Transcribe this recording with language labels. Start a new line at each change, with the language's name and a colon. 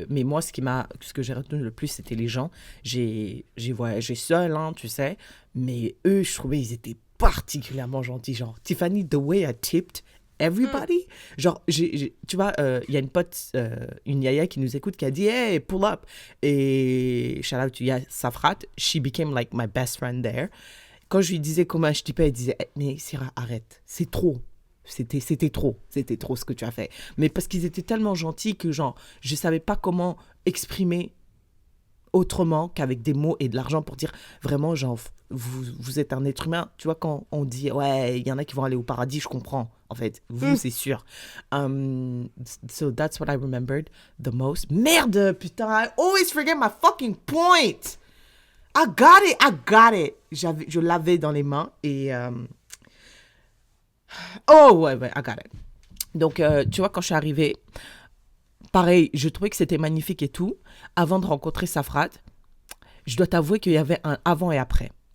French: Mais moi, ce que j'ai retenu le plus, c'était les gens. J'ai voyagé seule, hein, tu sais, mais eux, je trouvais, ils étaient particulièrement gentils. Genre, Tiffany,
English: the way I tipped everybody.
French: Genre, tu vois, il y a une pote, une yaya qui nous écoute qui a dit,
English: hey, pull up. Et shout out to Safrat, she became like my best friend there.
French: Quand je lui disais comment je tipais, elle disait, mais Syrah, arrête, c'est trop. C'était trop ce que tu as fait. Mais parce qu'ils étaient tellement gentils que genre, je savais pas comment exprimer autrement qu'avec des mots et de l'argent pour dire vraiment, genre, vous êtes un être humain. Tu vois, quand on dit, ouais, il y en a qui vont aller au paradis, je comprends. En fait, vous, c'est sûr.
English: So that's what I remembered the most.
French: Merde, putain,
English: I always forget my fucking point. I got it.
French: Je l'avais dans les mains et... Oh, ouais,
English: I got it.
French: Donc, tu vois, quand je suis arrivée, pareil, je trouvais que c'était magnifique et tout. Avant de rencontrer Safrat, je dois t'avouer qu'il y avait un avant et après.